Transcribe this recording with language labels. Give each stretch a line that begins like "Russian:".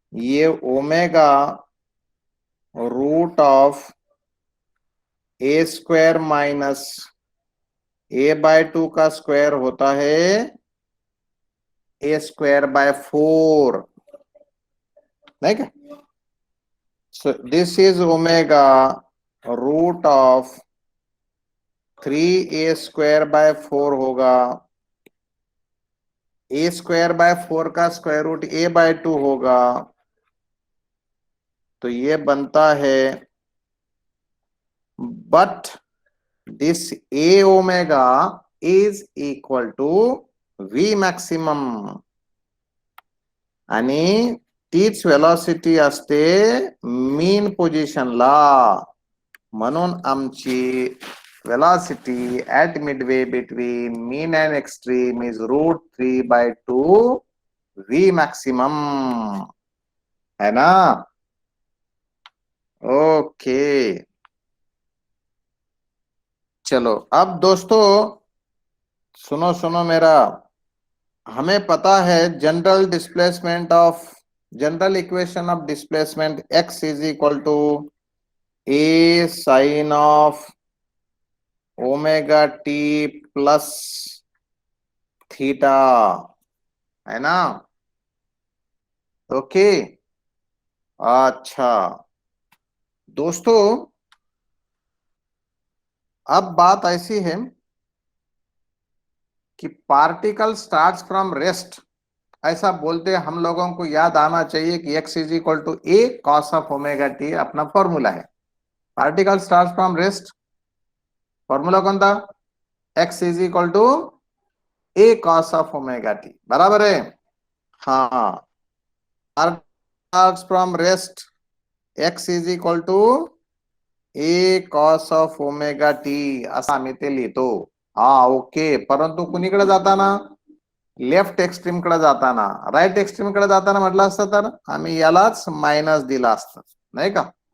Hindi: ये omega
English: root of a square minus a by 2
Hindi: का square होता है
English: a square by 4,
Hindi: नहीं क्या?
English: So this is omega root of 3a square by 4
Hindi: होगा. a square by 4 का स्क्वायर रूट a by 2 होगा, तो ये बनता है.
English: but this a omega is equal to v maximum,
Marathi: आणि तीच वेलॉसिटी असते मीन पोझिशनला. म्हणून आमची
English: velocity at midway between mean and extreme is √3/2 v maximum,
Hindi: है ना? ओके, चलो अब दोस्तों सुनो सुनो मेरा, हमें पता है
English: general equation of displacement x is equal to a sine of omega t plus theta,
Hindi: है ना? ओके, अच्छा दोस्तों अब बात ऐसी है कि
English: particle starts from rest,
Hindi: ऐसा बोलते हम लोगों को याद आना चाहिए कि
English: x is equal to a cos of omega t
Hindi: अपना फॉर्मूला है।
English: particle starts from rest,
Hindi: formula कौन था?
English: x is equal to a cos of omega t, बराबर है? हाँ, starts from rest, x is equal to a cos of omega t
Marathi: असा आम्ही ते लिहितो। हा ओके, परंतु कुणीकडे जाताना लेफ्ट एक्स्ट्रीम कडे जाताना, राईट एक्स्ट्रीम कडे जाताना म्हटलं असतं तर आम्ही यालाच मायनस दिला असतं, नाही का?